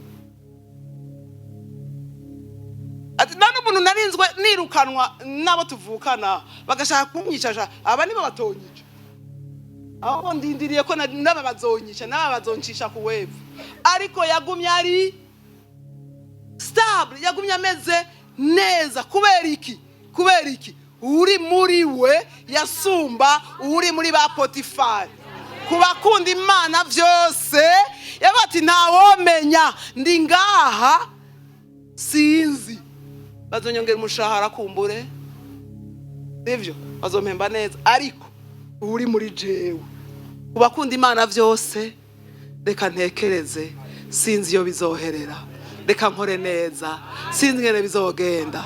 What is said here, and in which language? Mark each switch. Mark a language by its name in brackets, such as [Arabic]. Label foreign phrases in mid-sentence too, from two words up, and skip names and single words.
[Rundi] Ati none umuntu narinzwe nirukanwa nabo tuvukana, bagashaka kumyicaja, aba nibo batonyica. Aho ndindiriye ko naba bazonyica, naba bazoncisha ku wevu. Ariko yagumye ari stable, yagumye ameze neza. Kubera iki? Uri muri we yasumba uri muri ba Potifari. Kubakunda Imana vyose, yabati ntawomenya ndi ngaha sinzi bazonyongera umushahara kumbure sivyo bazompemba neza ariko uri muri jewe ubakunda Imana vyose reka ntekereze sinzi iyo bizoherera reka nkore neza sinzi ngene bizogenda